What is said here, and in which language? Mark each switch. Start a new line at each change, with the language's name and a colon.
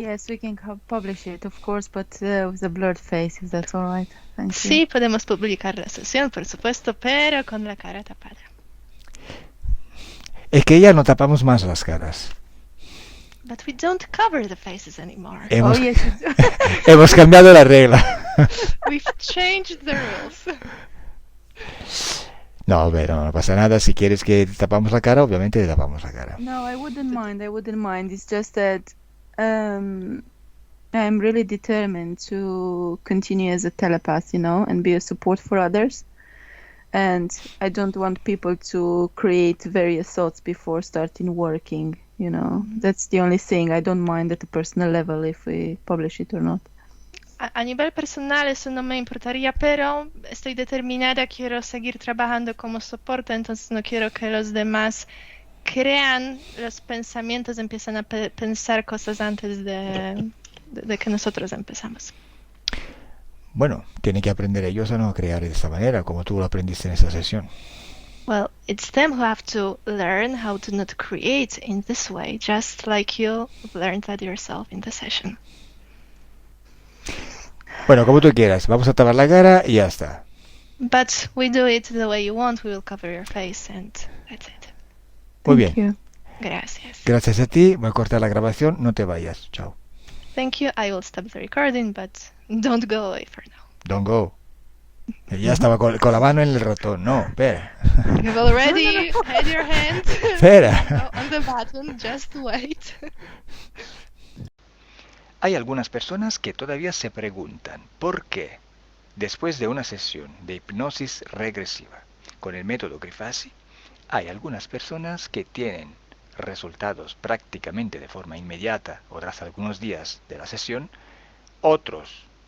English: Yes, we can publish it, of course, but with a blurred face, if that's all right. Thank you.
Spanish: Sí, podemos publicar la sesión, por supuesto, pero con la cara tapada. Es que ya no tapamos más las caras.
English: But we don't cover the faces anymore.
Spanish: Hemos,
English: yes,
Spanish: hemos cambiado la regla.
English: We've changed the rules.
Spanish: No, pero no pasa nada. Si quieres que tapamos la cara, obviamente te tapamos la cara.
English: No, I wouldn't mind. It's just that I'm really determined to continue as a telepath, and be a support for others. And I don't want people to create various thoughts before starting working, That's the only thing. I don't mind at a personal level if we publish it or not.
Spanish: A nivel personal eso no me importaría, pero estoy determinada, quiero seguir trabajando como soporte, entonces no quiero que los demás crean los pensamientos, empiezan a pensar cosas antes de que nosotros empezamos. Bueno, tienen que aprender ellos a no crear de esta manera, como tú lo aprendiste en esta sesión.
English: Well, it's them who have to learn how to not create in this way, just like you learned that yourself in the session.
Spanish: Bueno, como tú quieras, vamos a tapar la cara y ya está.
English: But we do it the way you want, we will cover your face and that's it.
Spanish: Muy
English: Thank
Spanish: bien.
English: you.
Spanish: Gracias. Gracias a ti, voy a cortar la grabación, no te vayas. Chao.
English: Thank you, I will stop the recording, but don't go away for now. Don't go.
Spanish: Ya estaba con la mano en el ratón. No, espera.
English: You've already had your hand
Spanish: Espera.
English: on the button, just wait.
Spanish: Hay algunas personas que todavía se preguntan por qué, después de una sesión de hipnosis regresiva con el método Grifasi, hay algunas personas que tienen resultados prácticamente de forma inmediata o tras algunos días de la sesión, otros